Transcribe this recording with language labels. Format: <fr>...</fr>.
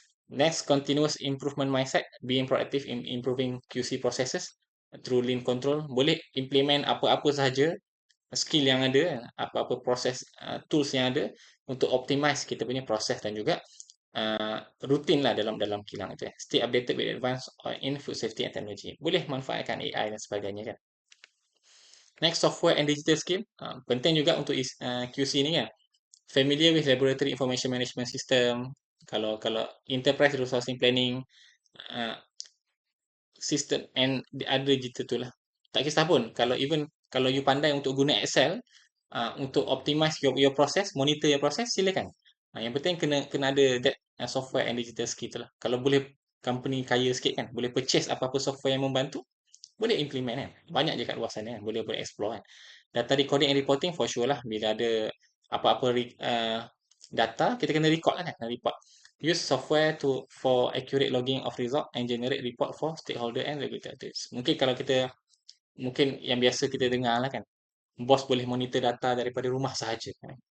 <en>Next, continuous improvement mindset, being proactive in improving QC processes through lean control.</en> <ms>Boleh implement apa-apa sahaja skill yang ada, apa-apa proses tools yang ada untuk optimize kita punya proses dan juga rutin lah dalam kilang itu.</ms> <en>Stay updated with advance in food safety and technology.</en> <ms>Boleh manfaatkan AI dan sebagainya kan.</ms> <en>Next, software and digital skill.</en> <ms>Penting juga untuk QC ni kan.</ms> <en>Familiar with laboratory information management system, kalau enterprise resourcing planning, uh, system and the other digital tu lah.</en> <ms>Tak kisah pun kalau you pandai untuk guna Excel untuk optimize your process, monitor your process, silakan. Yang penting kena ada</ms> <en>that software and digital skill</en> <ms>tu lah. Kalau boleh company kaya sikit kan, boleh purchase apa-apa software yang membantu, boleh implement kan. Banyak je kat luar sana kan, boleh explore kan. Data recording and reporting for sure lah. Bila ada apa-apa data, kita kena record lah kan, report.</ms> <en>Use software for accurate logging of result and generate report for stakeholder and regulators.</en> <ms>Mungkin kalau kita, mungkin yang biasa kita dengar lah kan, bos boleh monitor data daripada rumah sahaja kan.</ms>